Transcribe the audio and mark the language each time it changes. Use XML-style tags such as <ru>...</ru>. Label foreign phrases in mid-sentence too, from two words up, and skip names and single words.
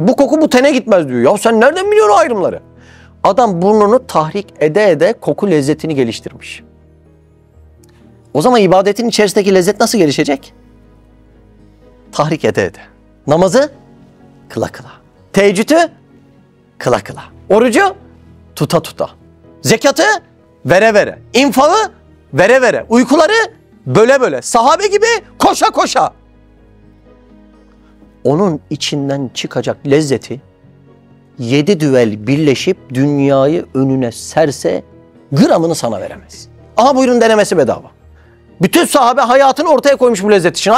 <tr>Bu koku bu tene gitmez diyor. Ya sen nereden biliyorsun o ayrımları? Adam burnunu tahrik ede ede koku lezzetini geliştirmiş. O zaman ibadetin içerisindeki lezzet nasıl gelişecek? Tahrik ede ede. Namazı kıla kıla. Teheccüdü kıla kıla. Orucu tuta tuta. Zekatı vere vere. İnfağı vere vere. Uykuları böle böle. Sahabe gibi koşa koşa. Onun içinden çıkacak lezzeti 7 düvel birleşip dünyayı önüne serse gramını sana veremez. Aha buyurun denemesi bedava. Bütün sahabe hayatını ortaya koymuş bu lezzet için.</tr>